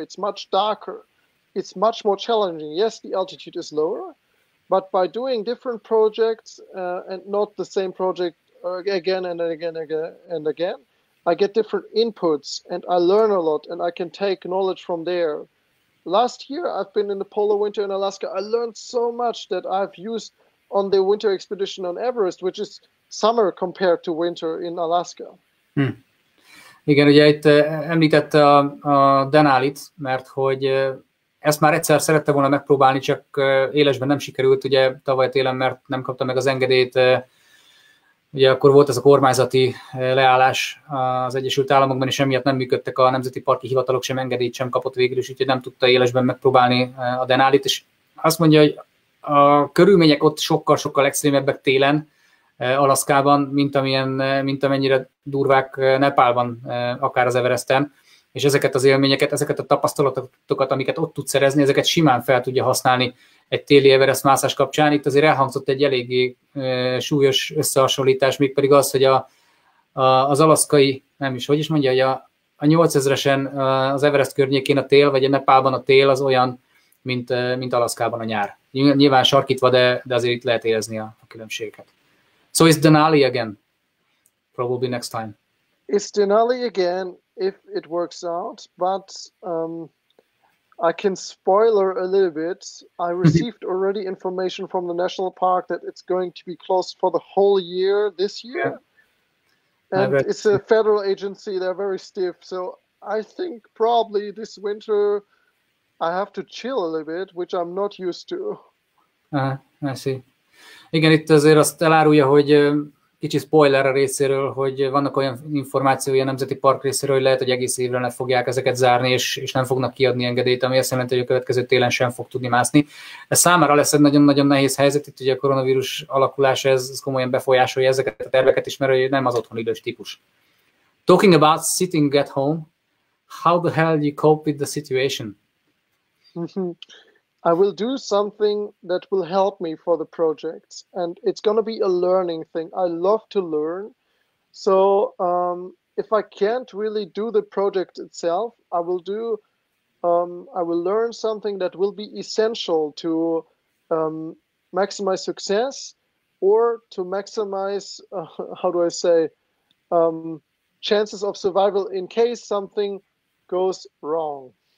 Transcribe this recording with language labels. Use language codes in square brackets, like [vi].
[en] It's much darker. It's much more challenging. Yes, the altitude is lower, but by doing different projects and not the same project again and again and again, I get different inputs and I learn a lot and I can take knowledge from there. Last year, I've been in the polar winter in Alaska. I learned so much that I've used on the winter expedition on Everest, which is summer compared to winter in Alaska. [hu] Igen, ugye itt említette a Denálit, mert hogy ezt már egyszer szerette volna megpróbálni, csak élesben nem sikerült, ugye tavaly télen, mert nem kapta meg az engedélyt. Ugye akkor volt ez a kormányzati leállás az Egyesült Államokban, és emiatt nem működtek a nemzeti parki hivatalok, sem engedélyt sem kapott végül is, úgyhogy nem tudta élesben megpróbálni a Denálit, és azt mondja, hogy a körülmények ott sokkal extrémebbek télen, Alaszkában, mint amennyire durvák Nepálban, akár az Everesten, és ezeket az élményeket, ezeket a tapasztalatokat, amiket ott tud szerezni, ezeket simán fel tudja használni egy téli Everest mászás kapcsán. Itt azért elhangzott egy eléggé súlyos összehasonlítás, mégpedig az, hogy az alaszkai, nem is, hogy is mondja, hogy a 8000-esen az Everest környékén a tél, vagy a Nepálban a tél az olyan, mint Alaszkában a nyár. Nyilván sarkítva, de azért itt lehet érezni a különbségeket. [en] So it's Denali again, probably next time. It's Denali again, if it works out, but I can spoiler a little bit. I received already information from the national park that it's going to be closed for the whole year this year. Yeah. And it's a federal agency, they're very stiff, so I think probably this winter I have to chill a little bit, which I'm not used to. I see. [hu] Igen, itt azért azt elárulja, hogy kicsi spoiler a részéről, hogy vannak olyan információi a Nemzeti Park részéről, hogy lehet, hogy egész évre le fogják ezeket zárni, és nem fognak kiadni engedélyt, ami azt jelenti, hogy a következő télen sem fog tudni mászni. Ez számára lesz egy nagyon-nagyon nehéz helyzet, itt ugye a koronavírus alakulása, ez komolyan befolyásolja ezeket a terveket is, mert nem az otthon idős típus. [en] Talking about sitting at home, how the hell do you cope with the situation? I will do something that will help me for the projects, and it's going to be a learning thing. I love to learn. So if I can't really do the project itself, I will learn something that will be essential to maximize success, or to maximize, how do I say, chances of survival in case something goes wrong.